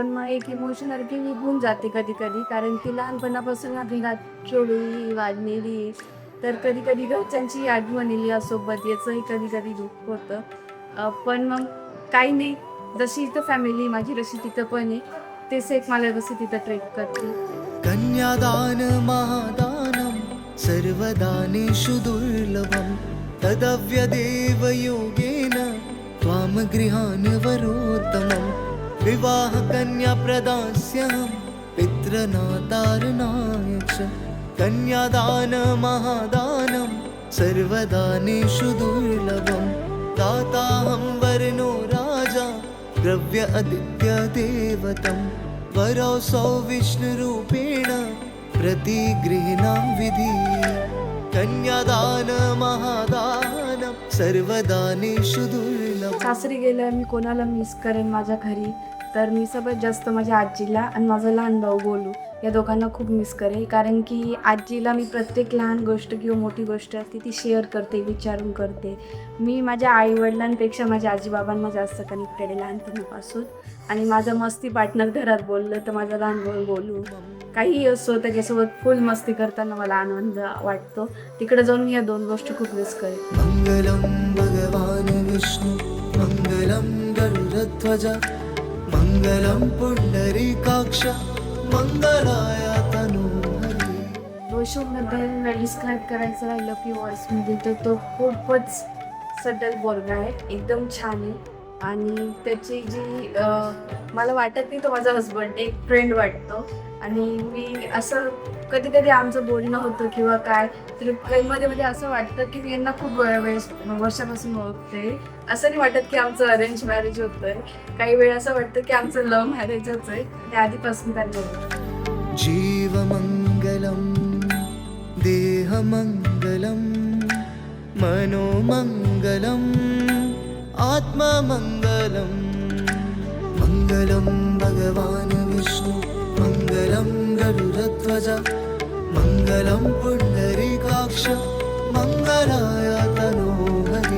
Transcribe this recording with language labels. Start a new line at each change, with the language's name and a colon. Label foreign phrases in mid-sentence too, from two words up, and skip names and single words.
Marathi: मग एक इमोशनॅलिटी निघून जाते कधी कधी, कारण की लहानपणापासून आधी खेळली वाढलेली, तर कधी कधी घरच्यांची आठवण येईल यासोबत, याचंही कधी कधी दुःख होतं. पण मग काही नाही, जशी इथं फॅमिली माझी जशी तिथं पण आहे, तेच एक मला जशी तिथं ट्रेक करते.
Sanskrit: कन्यादान महादानं सर्वदानेषु दुर्लभं तदव्यदेव योगेन त्वां गृहान् वरोत्तमं विवाह कन्या प्रदास्यहं पितृनातारणाय च कन्यादान महादानं सर्वदानेषु दुर्लभं दाताहं वर्णो राजा द्रव्य आदित्य देवतं वरौसौ विष्णुरूपेण प्रतिगृह्णां विधि कन्यादान महादानं सर्वदानेषु दुर्लभं.
Marathi: सासरी गेल्यावर मी कोणाला मिस करेन माझ्या घरी, तर मी सगळ्यात जास्त माझ्या आजीला आणि माझा लहान भाऊ गोलू या दोघांना खूप मिस करेन, कारण की आजीला मी प्रत्येक लहान गोष्ट किंवा मोठी गोष्ट असते ती शेअर करते, विचारून करते. मी माझ्या आईवडिलांपेक्षा माझ्या आजीबाबांना जास्त कनेक्टेड आहे लहानपणापासून. आणि माझं मस्ती पार्टनर घरात बोललं तर माझा लहान भाऊ गोलू. काहीही असो त्याच्यासोबत फुल मस्ती करताना मला आनंद वाटतो. तिकडे जाऊन मी या दोन गोष्टी खूप मिस करेन.
Sanskrit: मंगलम भगवान विष्णु मंगलम गरुडध्वज मंगलम पुंडरीकाक्ष मंगलाय तनूहरी.
Marathi: रोशनबद्दल डिस्क्राईब करायचं राहिलं की व्हॉइसमध्ये तर तो खूपच सटल बोलगा आहे, एकदम छान आहे. आणि त्याची जी मला वाटत नाही तो माझा हसबंड, एक फ्रेंड वाटतो. आणि मी असं कधी कधी आमचं बोलणं होतं किंवा काय, तर मध्ये मध्ये असं वाटतं की मी यांना खूप वर्षापासून ओळखते. असं नाही वाटत की आमचं
English: arrange marriage
Marathi: होतंय. काही वेळ असं वाटतं की आमचं
English: love marriage-च
Marathi: आहे. ते आधीपासून त्यांना होतं.
Sanskrit: जीवमङ्गलं देहमङ्गलं मनोमङ्गलं आत्ममङ्गलं मङ्गलं भगवान् विष्णु मङ्गलं गरुडध्वज मङ्गलं पुण्डरीकाक्ष मङ्गलाय तनो हरि